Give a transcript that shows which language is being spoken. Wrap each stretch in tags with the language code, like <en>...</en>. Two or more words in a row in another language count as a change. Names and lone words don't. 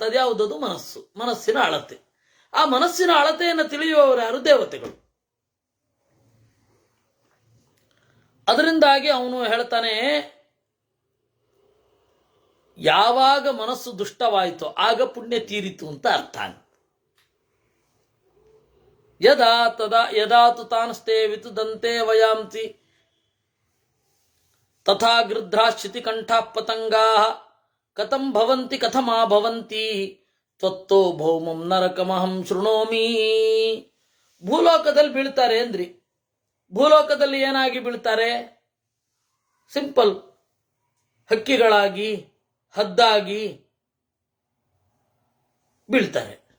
<kn>ಅದ್ಯಾವುದದು? ಮನಸ್ಸು, ಮನಸ್ಸಿನ ಅಳತೆ. ಆ ಮನಸ್ಸಿನ ಅಳತೆಯನ್ನು ತಿಳಿಯುವವರು ಯಾರು? ದೇವತೆಗಳು. ಅದರಿಂದಾಗಿ ಅವನು ಹೇಳ್ತಾನೆ, ಯಾವಾಗ ಮನಸ್ಸು ದುಷ್ಟವಾಯಿತು ಆಗ ಪುಣ್ಯ ತೀರಿತು ಅಂತ ಅರ್ಥ.</kn> <sa>ಯದಾ ತು ತಾನಸ್ತೆ ವಿತುದಂತೆ ವಯಾಂತಿ ತಥಾ ಗೃಧ್ರಾಶ್ಚಿತಿ ಕಂಠ ಪತಂಗಾ ಕಥಂ ಭವಂತಿ ಕಥಮಾ ಭವಂತಿ ತ್ವತ್ತೋ ಭೌಮಂ ನರಕಮಹಂ ಶೃಣೋಮಿ.</sa> <kn>ಭೂಲೋಕದಲ್ಲಿ ಬೀಳ್ತಾರೆ ಅಂದ್ರಿ. ಭೂಲೋಕದಲ್ಲಿ ಏನಾಗಿ ಬೀಳ್ತಾರೆ? ಸಿಂಪಲ್, ಹಕ್ಕಿಗಳಾಗಿ, ಹದ್ದಾಗಿ ಬೀಳ್ತಾರೆ.</kn>